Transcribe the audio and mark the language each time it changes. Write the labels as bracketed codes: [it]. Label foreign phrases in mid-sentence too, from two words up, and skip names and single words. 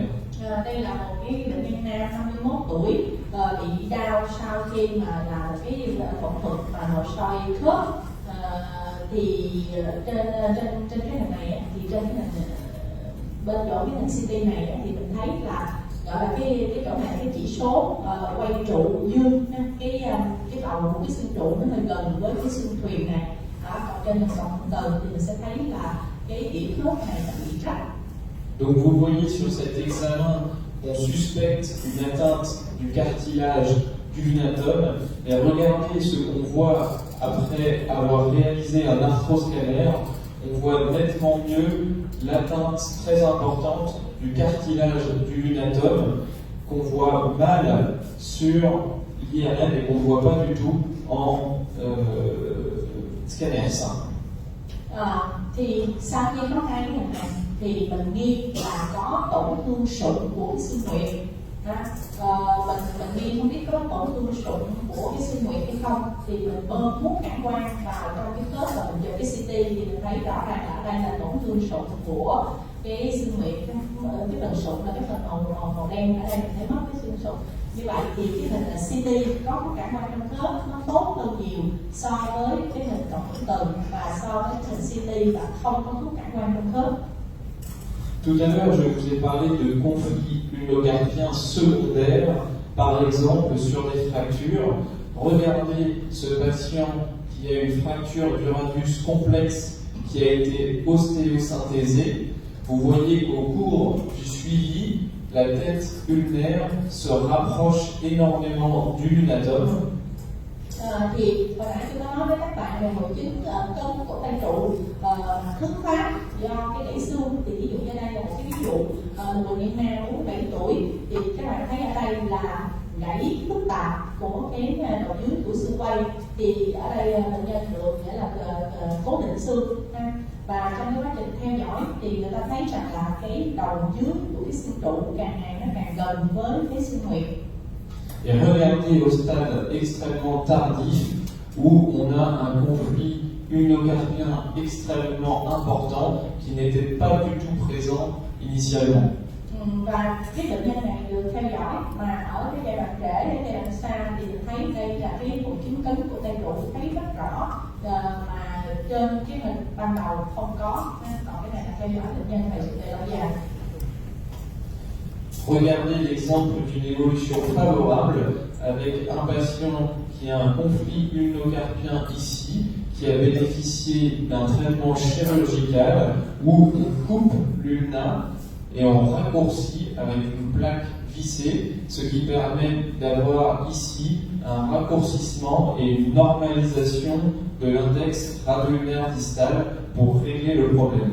[vi] Đây là một cái bệnh nhân nam 51 tuổi bị đau sau khi mà làm cái phẫu thuật và nội soi khớp. Thì trên cái hình này thì trên cái hình bên chỗ cái hình CT này thì mình thấy là gọi là cái chỗ này cái chỉ số quay trụ dương, cái đầu của cái xương trụ nó hơi gần với cái xương thuyền này. Đó, còn trên hình cộng từ thì mình sẽ thấy là cái đĩa khớp này đã bị cắt. [fr] Donc vous voyez sur cet examen, on suspecte une atteinte du cartilage du lunatome, et regardez ce qu'on voit après avoir réalisé un arthroscanner, on voit nettement mieux l'atteinte très importante du cartilage du lunatome qu'on voit mal sur l'IRM et qu'on ne voit pas du tout en scanner simple. [vi] Thì sau khi có hai cái hình này thì mình nghi là có tổn thương sụn của cái xương nguyệt. Mình nghi không biết có tổn thương sụn của cái xương nguyệt hay không, thì mình bơm thuốc cản quang vào trong cái khớp và mình chụp cái CT thì mình thấy rõ ràng là đây là tổn thương sụn của cái xương nguyệt. Cái phần sụn là cái phần màu đen, ở đây mình thấy mất cái xương sụn. Như vậy thì cái hình là CT có thuốc cản quang trong khớp nó tốt hơn nhiều so với cái hình cộng hưởng từ và so với hình CT và không có thuốc cản quang trong khớp. [fr] Tout à l'heure, je vous ai parlé de conflits ulnocarpiens secondaires, par exemple sur les fractures. Regardez ce patient qui a une fracture du radius complexe qui a été ostéosynthésée. Vous voyez qu'au cours du suivi, la tête ulnaire se rapproche énormément du lunatome. [vi] Thì hồi nãy tôi có nói với các bạn về hội chứng cứng cổ tay trụ thứ phát do cái gãy xương. Thì ví dụ như đây là một cái ví dụ một bệnh nhân nam 47 tuổi thì các bạn thấy ở đây là gãy phức tạp của của cái đầu dưới của xương quay. Thì ở đây bệnh nhân được nghĩa là cố định xương ha. Và trong cái quá trình theo dõi thì người ta thấy rằng là cái đầu dưới của cái xương trụ càng ngày nó càng gần với cái xương huyệt. [fr] Et regardez au stade extrêmement tardif où on a un conflit ulnocarpien extrêmement important qui n'était pas du tout présent initialement. [vi] Và cái bệnh nhân này được theo dõi mà ở cái giai đoạn trễ hay giai đoạn xa thì thấy đây là cái hội chứng cứng của tay trụ thấy rất rõ, mà trên cái hình ban đầu không có, còn cái này là theo dõi bệnh nhân này sự lâu dài. [fr] Regardez l'exemple d'une évolution favorable avec un patient qui a un conflit ulnocarpien ici, qui a bénéficié d'un traitement chirurgical où on coupe l'ulna et on raccourcit avec une plaque vissée, ce qui permet d'avoir ici un raccourcissement et une normalisation de l'index radio-ulnaire distal pour régler le problème.